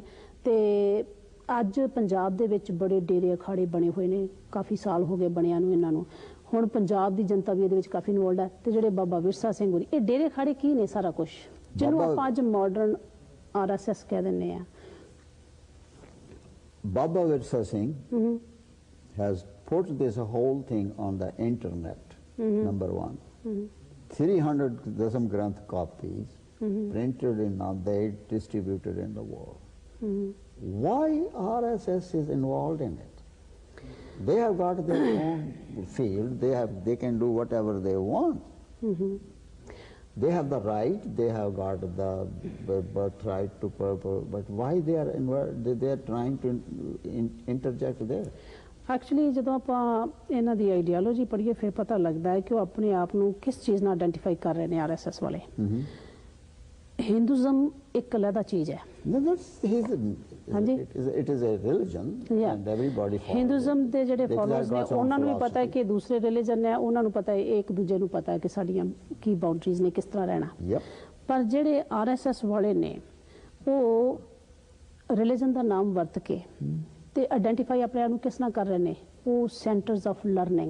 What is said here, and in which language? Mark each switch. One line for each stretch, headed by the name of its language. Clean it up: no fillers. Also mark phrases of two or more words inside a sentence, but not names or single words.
Punjabi: ਤੇ ਅੱਜ ਪੰਜਾਬ ਦੇ ਵਿੱਚ ਬੜੇ ਡੇਰੇ ਅਖਾੜੇ ਬਣੇ ਹੋਏ ਨੇ, ਕਾਫੀ ਸਾਲ ਹੋ ਗਏ ਬਣਿਆ ਨੂੰ ਇਹਨਾਂ ਨੂੰ। ਹੁਣ ਪੰਜਾਬ ਦੀ ਜਨਤਾ ਵੀ ਇਹਦੇ ਵਿੱਚ ਕਾਫੀ ਇਨਵੋਲਡ ਹੈ। ਤੇ ਜਿਹੜੇ ਬਾਬਾ ਵਿਰਸਾ ਸਿੰਘ ਹੋਰੀ, ਇਹ ਡੇਰੇ ਅਖਾੜੇ ਕੀ ਨੇ, ਸਾਰਾ ਕੁਝ ਜਿਹਨੂੰ ਆਪਾਂ ਅੱਜ ਮਾਡਰਨ RSS ਕਹਿ ਦਿੰਦੇ ਆ।
English: Baba Virsa Singh has put this whole thing on the internet, number one. 300 Dasam Granth copies printed in Nanded, distributed in the world. Why RSS is involved in it? They have got their own field, they can do whatever they want. They have the right, they have got the birthright to purple, but why they are trying to interject there?
Punjabi: ਐਕਚੁਅਲੀ ਜਦੋਂ ਆਪਾਂ ਇਹਨਾਂ ਦੀ ਆਈਡੀਓਲੋਜੀ ਪੜ੍ਹੀਏ ਫਿਰ ਪਤਾ ਲੱਗਦਾ ਹੈ ਕਿ ਉਹ ਆਪਣੇ ਆਪ ਨੂੰ ਕਿਸ ਚੀਜ਼ ਨਾਲ ਆਇਡੈਂਟੀਫਾਈ ਕਰ ਰਹੇ ਨੇ RSS ਵਾਲੇ। ਹਿੰਦੂਜ਼ਮ ਇੱਕ ਅਲੱਗਾ ਚੀਜ਼ ਹੈ। ਹਾਂਜੀ,
English: it is a religion and everybody follows.
Punjabi: ਹਿੰਦੂਜ਼ਮ ਦੇ ਜਿਹੜੇ ਫਾਲੋਅਰਸ ਨੇ ਉਹਨਾਂ ਨੂੰ ਵੀ ਪਤਾ ਹੈ ਕਿ ਦੂਸਰੇ ਰਿਲੀਜਨ ਹੈ, ਉਹਨਾਂ ਨੂੰ ਪਤਾ ਹੈ, ਇੱਕ ਦੂਜੇ ਨੂੰ ਪਤਾ ਹੈ ਕਿ ਸਾਡੀਆਂ ਕੀ ਬਾਉਂਡਰੀਜ਼ ਨੇ, ਕਿਸ ਤਰ੍ਹਾਂ ਰਹਿਣਾ। ਪਰ ਜਿਹੜੇ RSS ਵਾਲੇ ਨੇ ਉਹ ਰਿਲੀਜਨ ਦਾ ਨਾਮ ਵਰਤ ਕੇ ਤੇ ਆਇਡੈਂਟੀਫਾਈ ਆਪਣੇ ਆਪ ਨੂੰ ਕਿਸ ਨਾਲ ਕਰ ਰਹੇ ਨੇ, ਉਹ
English: centers of learning.